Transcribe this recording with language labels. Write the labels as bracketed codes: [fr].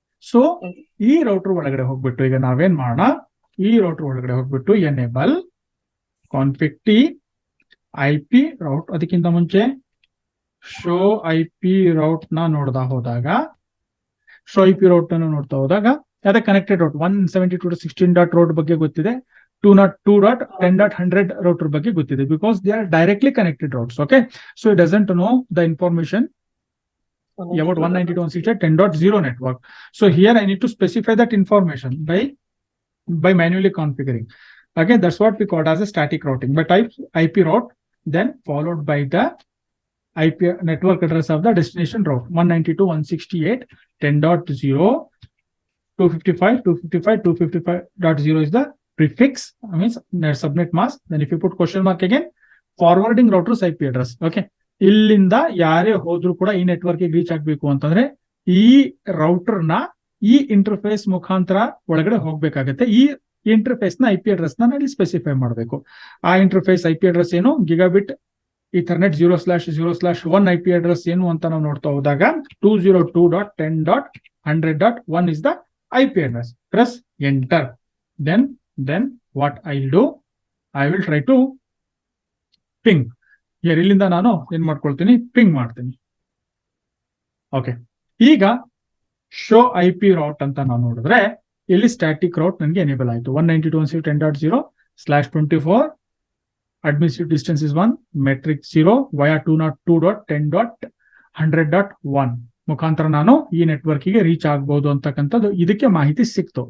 [kn] So ಈ router ಒಳಗಡೆ ಹೋಗ್ಬಿಟ್ಟು ಈಗ ನಾವೇನ್ ಮಾಡೋಣ, ಈ ರೌಟರ್ ಒಳಗಡೆ ಹೋಗ್ಬಿಟ್ಟು enable config T IP route, ಅದಕ್ಕಿಂತ ಮುಂಚೆ ಶೋ IP ರೌಟ್ ನ ನೋಡ್ತಾ ಹೋದಾಗ, ಶೋ IP ರೌಟ್ ಅನ್ನು ನೋಡ್ತಾ ಹೋದಾಗ ಅದೇ ಕನೆಕ್ಟೆಡ್ ರೌಟ್ 172.16. route ಬಗ್ಗೆ ಗೊತ್ತಿದೆ, 202.10.100 router ಬಗ್ಗೆ ಗೊತ್ತಿದೆ, [en] Because they are directly connected routes. Okay, so it doesn't know the information about 192.168.10.0 network. So here I need to specify that information by manually configuring. Okay, that's what we call as a static routing. But type IP route, then followed by the IP network address of the destination route 192.168.10.0. 255.255.255.0 is the prefix, means subnet mask. Then if you put question mark again, forwarding router's IP address. [kn] Okay, ಇಲ್ಲಿಂದ ಯಾರೇ ಹೋದ್ರು ಕೂಡ ಈ network reach ಆಗ್ಬೇಕು ಅಂತಂದ್ರೆ ಈ router ನ ಈ ಇಂಟರ್ಫೇಸ್ ಮುಖಾಂತರ ಒಳಗಡೆ ಹೋಗ್ಬೇಕಾಗತ್ತೆ. ಈ ಇಂಟರ್ಫೇಸ್ ನ IP ಅಡ್ರೆಸ್ ನ ಇಲ್ಲಿ ಸ್ಪೆಸಿಫೈ ಮಾಡಬೇಕು. ಆ ಇಂಟರ್ಫೇಸ್ IP ಅಡ್ರೆಸ್ ಏನು, ಗಿಗಾಬಿಟ್ ಈಥರ್ನೆಟ್ 0/0/1 IP ಅಡ್ರೆಸ್ ಏನು ಅಂತ ನಾವು ನೋಡ್ತಾ ಹೋದಾಗ 202.10.100.1 [en] is the IP address. Press enter. Then what I'll do, I will try to ping. [kn] Here ಇಲ್ಲಿಂದ ನಾನು ಏನ್ ಮಾಡ್ಕೊಳ್ತೀನಿ, ಪಿಂಗ್ ಮಾಡ್ತೀನಿ. ಓಕೆ, ಈಗ ಶೋ IP route ಅಂತ ನಾವು ನೋಡಿದ್ರೆ ಇಲ್ಲಿ ಸ್ಟ್ಯಾಟಿಕ್ ರೌಟ್ ನನಗೆ ಎನೇಬಲ್ ಆಯ್ತು. 192.168.10.0/24 [en] admissive distance is 1 metric 0 via [kn] 202.10.100.1 ಮುಖಾಂತರ ನಾನು ಈ ನೆಟ್ವರ್ಕ್ಗೆ ರೀಚ್ ಆಗ್ಬಹುದು ಅಂತಕ್ಕಂಥದ್ದು ಇದಕ್ಕೆ ಮಾಹಿತಿ ಸಿಕ್ತು.